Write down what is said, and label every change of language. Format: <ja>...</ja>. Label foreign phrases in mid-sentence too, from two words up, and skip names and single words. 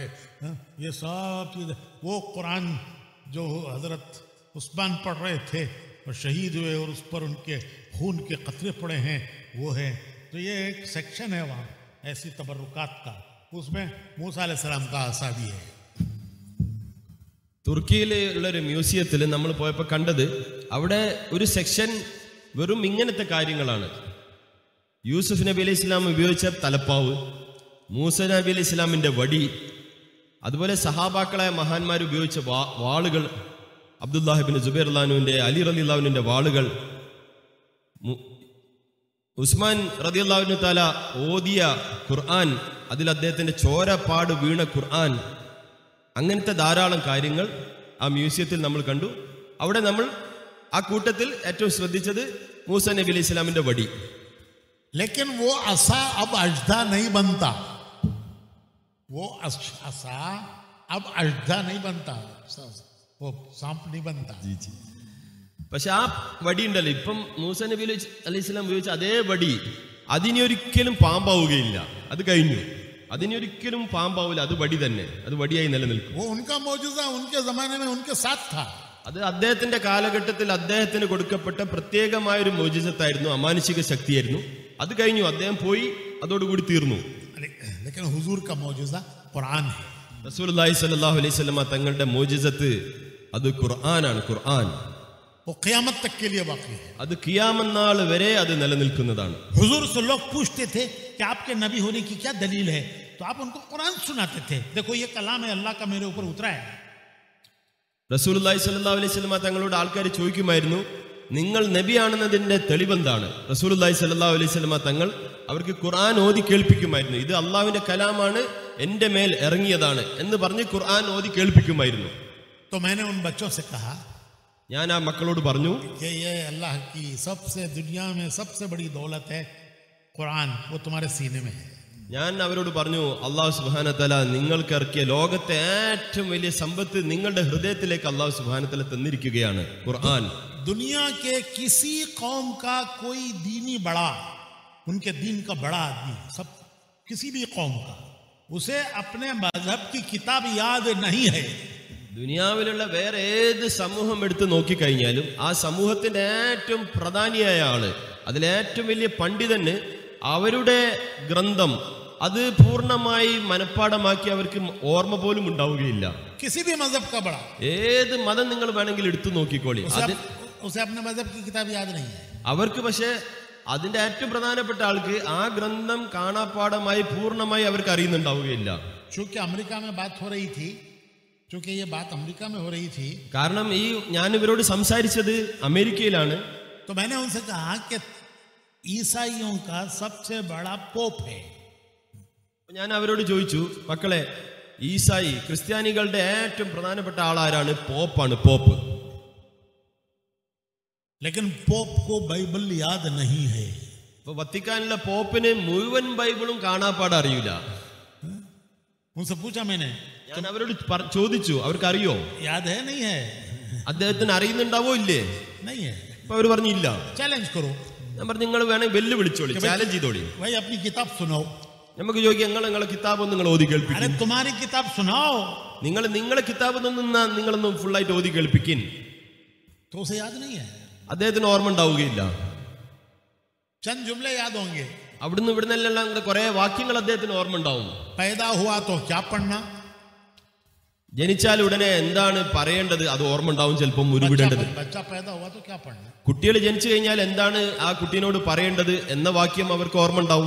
<hi>ये सब चीज़, वो कुरान जो हज़रत उस्मान पढ़ रहे थे और शहीद हुए और उस पर उनके खून के कतरे पड़े हैं, वो है. तो ये एक सेक्शन है वहाँ ऐसी तबरुकात का, उसमें मूसा अलैहिस्सलाम का आसा भी है.</hi> <ml>തുർക്കിയിലുള്ള ഒരു മ്യൂസിയത്തിൽ നമ്മൾ പോയപ്പോൾ കണ്ടത്, അവിടെ ഒരു സെക്ഷൻ വെറും ഇങ്ങനത്തെ കാര്യങ്ങളാണ്. യൂസുഫ് നബി</ml> <ar>عليه السلام</ar> <ml>ഉപയോഗിച്ച തലപ്പാവ്, മൂസ നബി</ml> <ar>عليه السلام</ar> <ml>വടി, അതുപോലെ സഹാബാക്കളായ മഹാന്മാർ ഉപയോഗിച്ച വാളുകൾ, അബ്ദുല്ലാഹി ഇബ്നു സുബൈർ റളിയല്ലാഹുവിന്റെ, അലി റളിയല്ലാഹുവിന്റെ വാളുകൾ, ഉസ്മാൻ</ml> <ar>رضي الله تعالى</ar> <ml>ഓതിയ ഖുർആൻ, അതിൽ അദ്ദേഹത്തിന്റെ ചോരപ്പാട് വീണ ഖുർആൻ, അങ്ങനത്തെ ധാരാളം കാര്യങ്ങൾ ആ മ്യൂസിയത്തിൽ നമ്മൾ കണ്ടു. അവിടെ നമ്മൾ ആ കൂട്ടത്തിൽ ഏറ്റവും ശ്രദ്ധിച്ചത് മൂസ നബി</ml> <ar>عليه السلام</ar> <ml>വടി.</ml> <hi>लेकिन वो असा अब अजदा नहीं बनता, वो असा अब अजदा नहीं बनता, वो सांप नहीं बनता.</hi> <ml>പക്ഷെ ആ വടി ഉണ്ടല്ലോ, ഇപ്പം മൂസ നബി</ml> <ar>عليه السلام</ar> <ml>ഉപയോഗിച്ച അതേ വടി അതിനൊരിക്കലും പാമ്പാവുകയില്ല. അത് കഴിഞ്ഞു, അതിനൊരിക്കലും പാമ്പാവില്ല. അത് വടി തന്നെ, അത് വടിയായി നിലനിൽക്കും.</ml> <hi>वो उनका मौजूदा उनके जमाने में उनके साथ था.</hi> <ml>അത് അദ്ദേഹത്തിന്റെ കാലഘട്ടത്തിൽ അദ്ദേഹത്തിന് കൊടുക്കപ്പെട്ട പ്രത്യേകമായ ഒരു മോചിസത്തായിരുന്നു, അമാനുഷിക ശക്തിയായിരുന്നു. അത് കഴിഞ്ഞു, അദ്ദേഹം പോയി, അതോടുകൂടി തീർന്നു.</ml> <hi>लेकिन हुजूर का मौजूदा कुरान है.</hi> <ml>റസൂലുള്ളാഹി</ml> <ar>صلى الله عليه وسلم</ar> <ml>തങ്ങളുടെ മോചിസത്ത് അത് ഖുർആനാണ്. ഖുർആൻ</ml> <hi>वो क़यामत तक के लिए बाकी है.</hi> <ml>അത് ഖിയാമത്ത് നാൾ വരെ അത് നിലനിൽക്കുന്നതാണ്.</ml> <hi>हुजूर से लोग पूछते थे कि आपके नबी होने की क्या दलील है, तो आप उनको कुरान सुनाते थे. देखो ये कलाम है अल्लाह का, मेरे ऊपर उतरा है.</hi> <ml>റസൂലുള്ളാഹി</ml> <ar>صلى الله عليه وسلم</ar> <ml>തങ്ങളോട് ആൾക്കാർ ചോദിക്കുമായിരുന്നു, നിങ്ങൾ നബിയാണെന്നതിന്റെ തെളിവെന്താണ്? റസൂലുള്ളാഹി</ml> <ar>صلى الله عليه وسلم</ar> <ml>തങ്ങൾ അവർക്ക് ഖുർആൻ ഓതി കേൾപ്പിക്കുമായിരുന്നു. ഇത് അള്ളാഹുവിന്റെ കലാമാണ്, എന്റെ മേൽ ഇറങ്ങിയതാണ് എന്ന് പറഞ്ഞ് ഖുർആൻ ഓതി കേൾപ്പിക്കുമായിരുന്നു.</ml> <hi>तो मैंने उन बच्चों से कहा,</hi> <ml>ഞാൻ ആ മക്കളോട് പറഞ്ഞു,</ml> <hi>कि ये अल्लाह की सबसे दुनिया में सबसे बड़ी दौलत है कुरान, वो तुम्हारे सीने में है.</hi> <ml>ഞാൻ അവരോട് പറഞ്ഞു, അള്ളാഹു</ml> <ar>سبحانه وتعالى</ar> <ml>നിങ്ങൾക്ക് ഇറക്കിയ ലോകത്തെ ഏറ്റവും വലിയ സമ്പത്ത് നിങ്ങളുടെ ഹൃദയത്തിലേക്ക് അള്ളാഹു</ml> <ar>سبحانه وتعالى</ar> <ml>തന്നിരിക്കുകയാണ് ഖുർആൻ.</ml> <hi>दुनिया के किसी कौम का कोई दीनी बड़ा, उनके दीन का बड़ा आदमी, सब किसी भी कौम का, उसे अपने मजहब की किताब याद नहीं है.</hi> <ml>ദുനിയാവിലുള്ള വേറെ ഏത് സമൂഹം എടുത്ത് നോക്കിക്കഴിഞ്ഞാലും ആ സമൂഹത്തിന്റെ ഏറ്റവും പ്രധാനിയായ ആള്, അതിലേറ്റവും വലിയ പണ്ഡിതന് അവരുടെ ഗ്രന്ഥം അത് പൂർണ്ണമായി മനഃപ്പാടമാക്കി അവർക്ക് ഓർമ്മ പോലും ഉണ്ടാവുകയില്ല.</ml> <hi>किसी भी मजहब का बड़ा,</hi> <ml>ഏത് മതം നിങ്ങൾ വേണമെങ്കിൽ എടുത്തു നോക്കിക്കോളി,</ml> <hi>उसे अपने मजहब की किताब याद नहीं है.</hi> <ml>അവർക്ക് പക്ഷേ അതിന്റെ ഏറ്റവും പ്രധാനപ്പെട്ട ആൾക്ക് ആ ഗ്രന്ഥം കാണാപ്പാടമായി പൂർണ്ണമായി അവർക്ക് അറിയുന്നുണ്ടാവുകയില്ല.</ml> <hi>चूंकि अमेरिका में बात हो रही थी, चूंकि ये बात अमेरिका में हो रही थी,</hi> <ml>കാരണം ഈ ഞാൻ ഇവരോട് സംസാരിച്ചത് അമേരിക്കയിലാണ്.</ml> <hi>तो मैंने उनसे कहा कि ईसाइयों का सबसे बड़ा पोप है.</hi> <ml>ഞാൻ അവരോട് ചോദിച്ചു, മക്കളെ, ഈസായി ക്രിസ്ത്യാനികളുടെ ഏറ്റവും പ്രധാനപ്പെട്ട ആളാരാണ്? പോപ്പാണ്, പോപ്പ്.</ml> <hi>लेकिन पोप को बाइबल याद नहीं है.</hi> <ml>ഇപ്പൊ വത്തിക്കാനിലെ പോപ്പിന് മുഴുവൻ ബൈബിളും കാണാപ്പാട് അറിയില്ല.</ml> <hi>उनसे पूछा मैंने,</hi> <ml>ഞാൻ അവരോട് ചോദിച്ചു, അവർക്ക് അറിയോ?</ml> <hi>याद है नहीं है?</hi> <ml>അദ്ദേഹത്തിന് അറിയുന്നുണ്ടാവോ ഇല്ലേ?</ml> <hi>नहीं है.</hi> <ml>അപ്പൊ അവർ പറഞ്ഞില്ല.</ml> <hi>चैलेंज करो.</hi> <ml>ഞാൻ പറഞ്ഞു, നിങ്ങൾ വേണമെങ്കിൽ വെല്ലുവിളിച്ചോളി, ചാലഞ്ച് ചെയ്തോളി.</ml> <hi>भाई अपनी किताब सुनाओ.</hi> <ml>നമുക്ക് ചോദിക്കാം, നിങ്ങളെ കിതാബ് ഒന്ന് നിങ്ങൾ ഓതി</ml> <hi>अरे</hi> <ml>കേൾപ്പിക്കും.</ml> <hi>तुम्हारी किताब सुनाओ.</hi> <ml>നിങ്ങളെ കിതാബ് നിങ്ങളൊന്നും ഫുള്ളായിട്ട് ഓതി കേൾപ്പിക്കും.</ml> <hi>तो उसे याद नहीं है.</hi> <ml>അദ്ദേഹത്തിന് ഓർമ്മ ഉണ്ടാവുകയില്ല.</ml> <hi>चंद जुमले याद होंगे.</hi> <ml>അവിടുന്ന് ഇവിടുന്നെല്ലാം കുറെ വാക്യങ്ങൾ അദ്ദേഹത്തിന് ഓർമ്മ ഉണ്ടാവും.</ml> <hi>पैदा हुआ तो क्या पढ़ना,</hi> <ml>ജനിച്ചാൽ ഉടനെ എന്താണ് പറയേണ്ടത് അത് ഓർമ്മ ഉണ്ടാവും. ചിലപ്പം ഉരുവിടേണ്ടത്.</ml> <hi>बच्चा पैदा हुआ तो क्या पढ़ना,</hi> <ml>കുട്ടികൾ ജനിച്ചു കഴിഞ്ഞാൽ എന്താണ് ആ കുട്ടീനോട് പറയേണ്ടത് എന്ന വാക്യം അവർക്ക് ഓർമ്മ ഉണ്ടാവും.</ml>